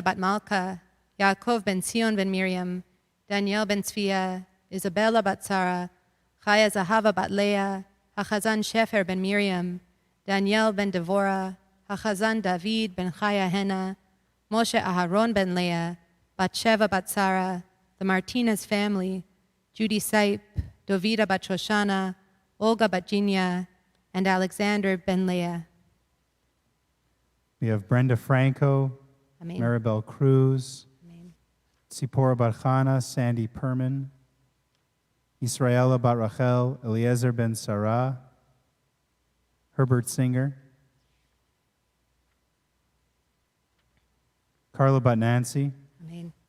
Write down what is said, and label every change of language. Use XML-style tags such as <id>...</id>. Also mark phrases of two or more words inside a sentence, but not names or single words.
<en>bat Malka, Yaakov ben Sion ben Miriam, Danielle ben Tzvia, Isabella bat Sarah, Chaya Zahava bat Leah, Hachazan Shefer ben Miriam, Danielle ben Devorah, Hachazan David ben Chaya Hena, Moshe Aharon ben Leah, Batsheva bat Sarah, the Martinez family, Judy Saip, Dovida bat Shoshana, Olga bat Jinya, and Alexander ben Leah. We have Brenda Franco, Amen. Maribel Cruz, Amen. Tzipora bat Chana, Sandy Perman, Israela bat Rachel, Eliezer ben Sarah, Herbert Singer, Carla bat Nancy, Amen.</en>